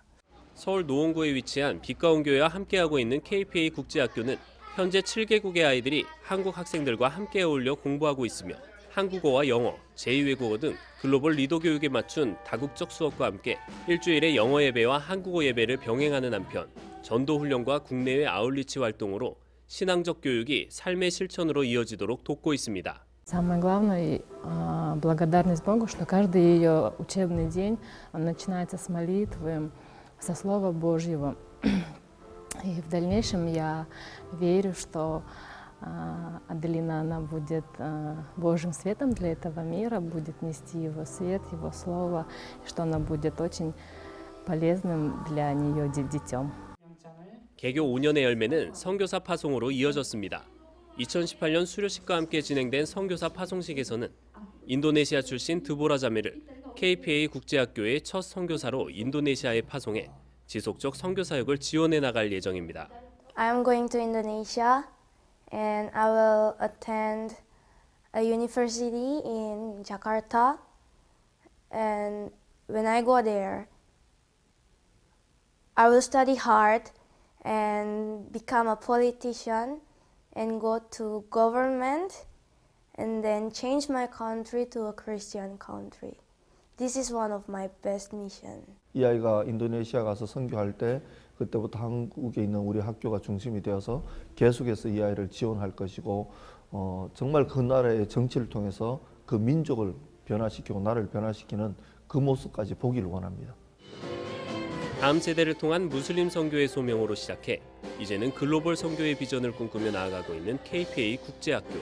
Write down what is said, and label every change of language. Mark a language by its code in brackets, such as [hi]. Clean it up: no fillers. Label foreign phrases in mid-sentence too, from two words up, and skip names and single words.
[ko] 서울 노원구에 위치한 빛가운교회와 함께하고 있는 KPA 국제학교는 현재 7개국의 아이들이 한국 학생들과 함께 어울려 공부하고 있으며 한국어와 영어, 제2외국어 등 글로벌 리더 교육에 맞춘 다국적 수업과 함께 일주일에 영어 예배와 한국어 예배를 병행하는 한편 전도 훈련과 국내외 아웃리치 활동으로 신앙적 교육이 삶의 실천으로 이어지도록 돕고 있습니다. [ru] Самое главное, благодарность Богу, что каждый ее учебный день начинается с молитвы, со Слова Божьего. И в дальнейшем я верю, что Аделина, она будет Божьим светом для этого мира, будет нести его свет, его слово, и что она будет очень полезным для нее детем. [ko] 개교 5년의 열매는 선교사 파송으로 이어졌습니다. 2018년 수료식과 함께 진행된 선교사 파송식에서는 인도네시아 출신 드보라 자매를 KPA 국제학교의 첫 선교사로 인도네시아에 파송해 지속적 선교 사역을 지원해 나갈 예정입니다. [en] I am going to Indonesia and I will attend a university in Jakarta. And when I go there, I will study hard and become a politician and go to government and then change my country to a Christian country. This is one of my best mission. [ko] 이 아이가 인도네시아 가서 선교할 때 그때부터 한국에 있는 우리 학교가 중심이 되어서 계속해서 이 아이를 지원할 것이고 정말 그 나라의 정치를 통해서 그 민족을 변화시키고 나라를 변화시키는 그 모습까지 보기를 원합니다. 다음 세대를 통한 무슬림 선교의 소명으로 시작해 이제는 글로벌 선교의 비전을 꿈꾸며 나아가고 있는 KPA 국제학교.